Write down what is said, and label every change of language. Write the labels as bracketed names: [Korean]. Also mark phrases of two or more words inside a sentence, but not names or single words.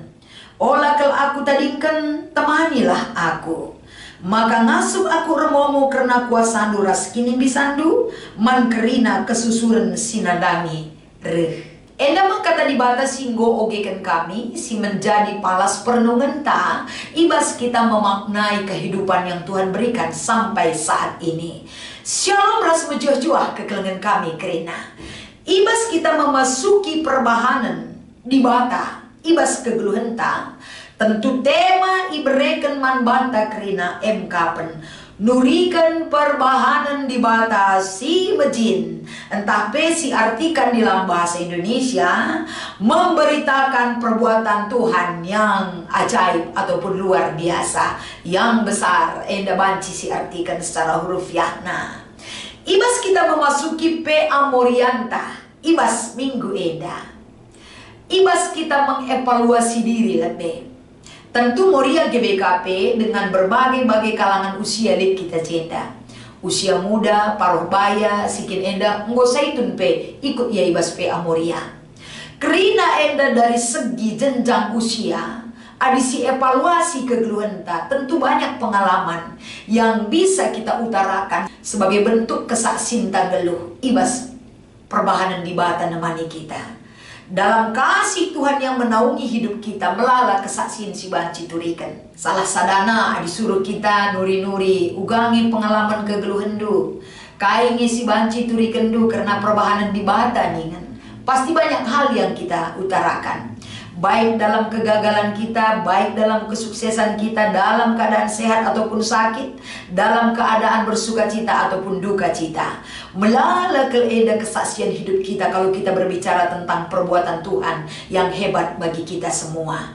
[Batak Karo] Olah kel aku tadingkan temanilah aku. Maka ngasup aku remomo karena kuasandu ras kini bisandu. Man kerina kesusuran sinadangi reh. Enda kata di bata singgo ogekan kami si menjadi palas perenungan ta. [Indonesian] Ibas kita memaknai kehidupan yang Tuhan berikan sampai saat ini. [Batak Karo] Shalom ras mejuah-juah kekelengan kami kerina. Ibas kita memasuki perbahanan di bata, ibas kegeluhenta. Tentu tema ibereken man banta kerina emkapen. Nurikan perbahanan di bata si mejin. Entah pesi [Indonesian] artikan di dalam bahasa Indonesia. Memberitakan perbuatan Tuhan yang ajaib ataupun luar biasa. Yang besar. [Batak Karo] Enda banci si artikan [Indonesian] secara huruf [Batak Karo] yahna. Ibas kita memasuki PA Murianta, Ibas Minggu Eda. [Indonesian] Ibas kita mengevaluasi diri lebih. Tentu Muria GBKP dengan berbagai-bagai kalangan usia [Batak Karo] lek kita jenda. [Indonesian] Usia muda, paruh baya, [Batak Karo] sikin enda, nggo saitun pe ikut ya Ibas PA Muria. [Indonesian] Kerina enda dari segi jenjang usia, adisi evaluasi kegeluhenta, tentu banyak pengalaman yang bisa kita utarakan sebagai bentuk kesaksian [Batak Karo] geluh Ibas perbahanan di bata nemani kita. [Indonesian] Dalam kasih Tuhan yang menaungi hidup kita [Batak Karo] melala kesaksian si banci turikan. Salah sadana disuruh kita nuri-nuri ugangi pengalaman kegeluhendu. Kaingi si banci turikan du karena perbahanan di bata ningan. [Indonesian] Pasti banyak hal yang kita utarakan. Baik dalam kegagalan kita, baik dalam kesuksesan kita, dalam keadaan sehat ataupun sakit, dalam keadaan bersuka cita ataupun duka cita. [Batak Karo] Melala keleda [Indonesian] kesaksian hidup kita kalau kita berbicara tentang perbuatan Tuhan yang hebat bagi kita semua.